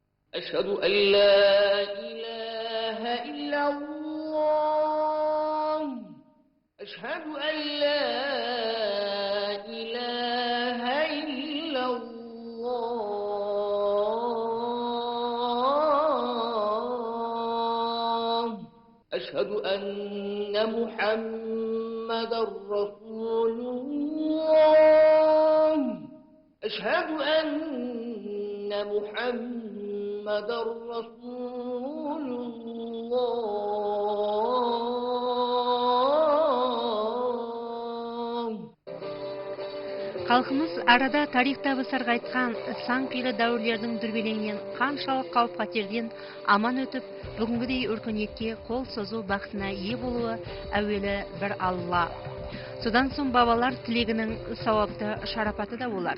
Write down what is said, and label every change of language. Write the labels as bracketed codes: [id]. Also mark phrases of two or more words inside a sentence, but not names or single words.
[ar] أشهد أن لا إله إلا الله أشهد أن لا إله إلا الله أشهد أن محمد رسول الله أشهد أن محمد رسول الله. [kk] Халқымыз арада тарихта сарғайтқан сан қилы дәуірлердің дүрбелеңінен қаншалық қауіп-қатерден аман өтіп, бүгінгідей өркениетке қол созу бақытына ие болуы әуелі бір Алла. Содан соң бабалар тілегінің сауапты шарапаты да болар.